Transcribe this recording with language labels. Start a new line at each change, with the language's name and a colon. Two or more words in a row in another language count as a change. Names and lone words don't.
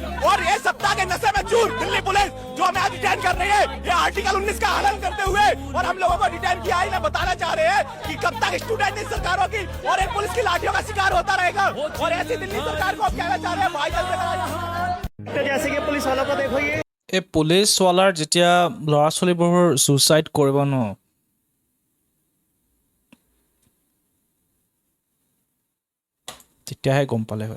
Hindi: और ये सप्ताह के नशे में चूर दिल्ली पुलिस जो हमें आज डिटेन कर रही है, ये आर्टिकल 19 का हनन करते हुए और हम लोगों को डिटेन किया है। इन्हें बताना चाह रहे हैं कि कब तक स्टूडेंट इन सरकारों की और इन पुलिस की लाठियों का शिकार होता रहेगा। और ऐसी दिल्ली सरकार को कहना चाह रहे हैं भाई जल्दी जैसे कि पुलिस वालों को देखो, ये
Assamese: এই পুলিচৱালাৰ যেতিয়া ল'ৰা ছোৱালীবোৰ সুইচাইড কৰিব ন, তেতিয়াহে গম পালে হয়।